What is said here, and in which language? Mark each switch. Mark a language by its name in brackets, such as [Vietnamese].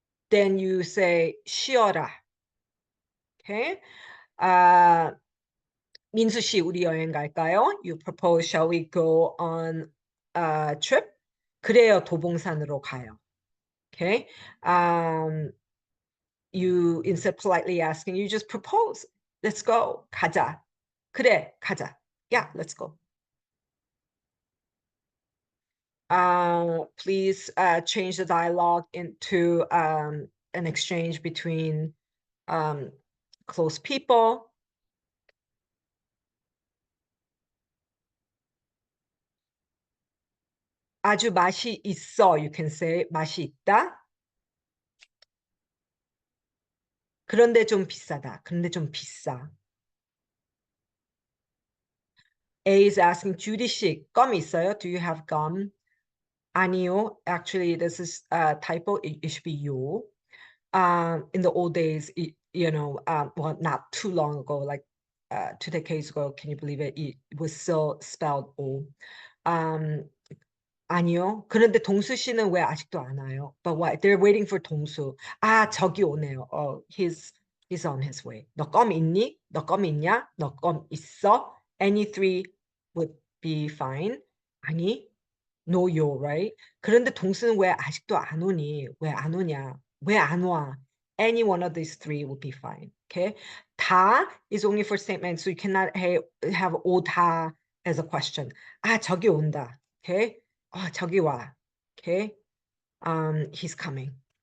[English] Then you say [Korean] 쉬어라. [English] Okay. [Korean] 민수 씨, 우리 여행 갈까요? [English] You propose, shall we go on trip. [Korean] 그래요, 도봉산으로 가요. [English] Okay. You, instead of politely asking, you just propose. Let's go. [Korean] 가자. 그래, 가자. [English] Yeah, let's go. Please change the dialogue into an exchange between close people. [Korean] 아주 맛이 있어. [English] You can say [Korean] 맛이 있다. 그런데 좀 비싸다. 그런데 좀 비싸. [English] A is asking Judy 씨, [Korean] 껌 있어요? [English] Do you have gum? [Korean] 아니요. [English] Actually, this is a typo. It should be yo. In the old days, well, not too long ago, like 2 decades ago, can you believe it? It was still spelled O. [Korean] 아니요. 그런데 동수 씨는 왜 아직도 안 와요? [English] But what? They're waiting for 동수. [Korean] 아, 저기 오네요. [English] He's on his way. [Korean] 너 껌 있니? 너 껌 있냐? 너 껌 있어? [English] Any three would be fine. 아니, no you, right? [Korean] 그런데 동수는 왜 아직도 안 오니? 왜 안 오냐? 왜 안 와? [English] Any one of these three would be fine. Okay? 다 is only for statements, so you cannot have 오다 as a question. [Korean] 아, 저기 온다. Okay? 저기 와. Okay? [English] He's coming.